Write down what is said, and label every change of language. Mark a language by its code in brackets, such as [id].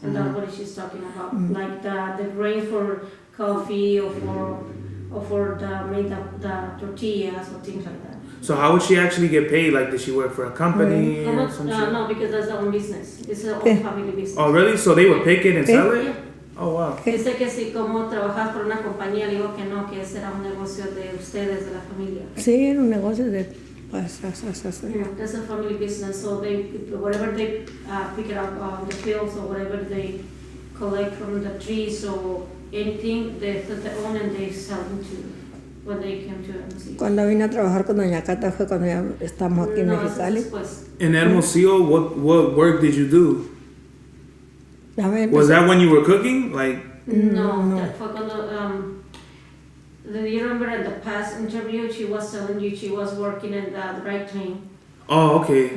[en] And that's what she's talking about. Like the grain for coffee or for the tortillas or things like that. So how would she actually get paid? Like, did she work for a company or something? No, because that's their own business. It's their own family business. Oh, really? So they would pick it and sell it? Yeah. Oh, wow. [es] Dice que si como trabajas por una compañía, le digo que no, que ese era un negocio de ustedes, de la familia. Sí, era un negocio de... [en] That's a family business, so whatever they pick it up on the fields or whatever they collect from the trees or anything, they own and they sell them to when they came to Hermosillo. [es] Cuando vine a trabajar con Doña Cata fue cuando ya estamos aquí en Mexicali. [en] In Hermosillo, what work did you do? Was that when you were cooking? Like no. That [es] fue cuando [en] you remember at the past interview she was telling you she was working in the dry clean. Oh, okay.